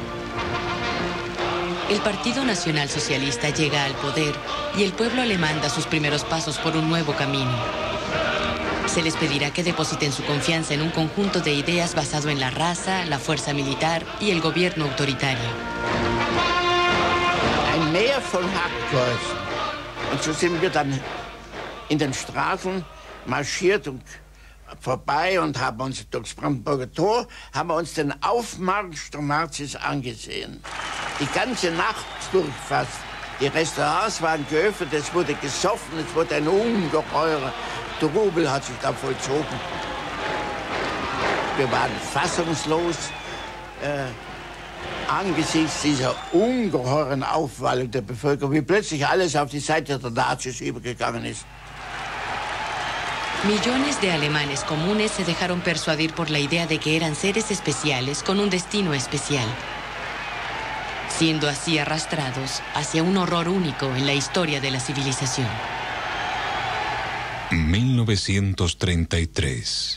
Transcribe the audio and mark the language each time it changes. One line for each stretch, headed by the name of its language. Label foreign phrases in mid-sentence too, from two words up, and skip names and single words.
Spanish: El Partido Nacional Socialista llega al poder y el pueblo alemán da sus primeros pasos por un nuevo camino. Se les pedirá que depositen su confianza en un conjunto de ideas basado en la raza, la fuerza militar y el gobierno autoritario.
German: Ein Meer von Hackgrößen. Und so sind wir dann in den Straßen marschiert und vorbei und haben uns durchs Brandenburger Tor, haben wir uns den Aufmarsch der Nazis angesehen. Die ganze Nacht durch fast. Die Restaurants waren geöffnet, es wurde gesoffen, es wurde ein ungeheurer Trubel hat sich da vollzogen. Wir waren fassungslos angesichts dieser ungeheuren Aufwallung der Bevölkerung, wie plötzlich alles auf die Seite der Nazis übergegangen ist.
Spanish: Millones de alemanes comunes se dejaron persuadir por la idea de que eran seres especiales con un destino especial, siendo así arrastrados hacia un horror único en la historia de la civilización. 1933.